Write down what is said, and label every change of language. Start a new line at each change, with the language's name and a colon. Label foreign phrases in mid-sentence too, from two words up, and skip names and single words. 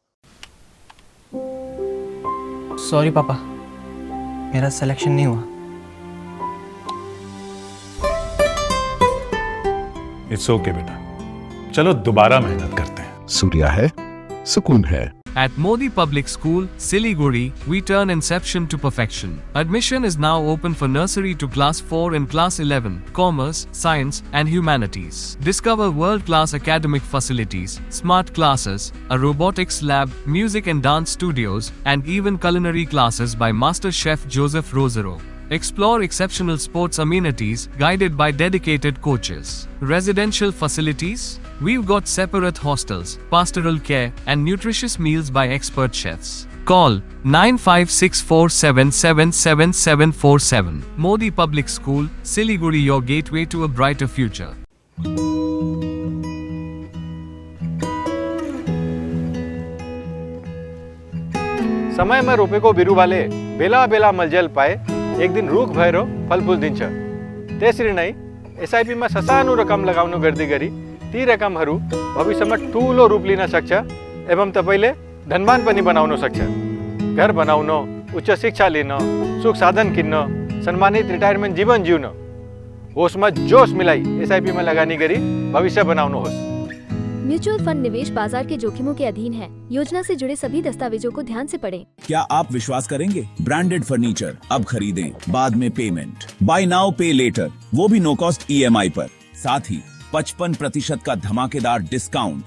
Hindi: सॉरी पापा, मेरा सिलेक्शन नहीं हुआ।
English: It's okay
Hindi: बेटा, चलो दोबारा मेहनत करते हैं। सूर्या है, सुकून है।
English: At Modi Public School, Siliguri, we turn inception to perfection. Admission is now open for nursery to class 4 and class 11, commerce, science, and humanities. Discover world-class academic facilities, smart classes, a robotics lab, music and dance studios, and even culinary classes by Master Chef Joseph Rosero. Explore exceptional sports amenities guided by dedicated coaches. Residential facilities? We've got separate hostels, pastoral care, and nutritious meals by expert chefs. Call 9564777747. Modi Public School, Siliguri, your gateway to a brighter future.
Nepali: समय में रोपे को बिरु वाले बेला बेला मलजल पाए एक दिन रूख भैरो फलफूल दिन्छ त्यसरी नै एसआईपी मा ससानो रकम लगाउनु गर्दै गरी ती रकमहरू भविष्यमा ठूलो रूप लिन सक्छ एवं तपाईले धनवान पनि बनाउन सक्छ। घर बनाउन, उच्च शिक्षा लिन, सुख साधन किन्न, सम्मानित रिटायरमेन्ट जीवन जिउन होसमा जोश मिलाई एसआईपी में लगानी गरी भविष्य बनाउनुहोस्।
English: mutual fund
Hindi: निवेश बाजार के जोखिमों के अधीन है। योजना से जुड़े सभी दस्तावेजों को ध्यान से पढ़ें। क्या आप विश्वास करेंगे?
English: branded furniture
Hindi: अब खरीदें, बाद में पेमेंट,
English: buy now pay later,
Hindi: वो भी
English: no cost EMI
Hindi: पर, साथ ही 55% का धमाकेदार डिस्काउंट।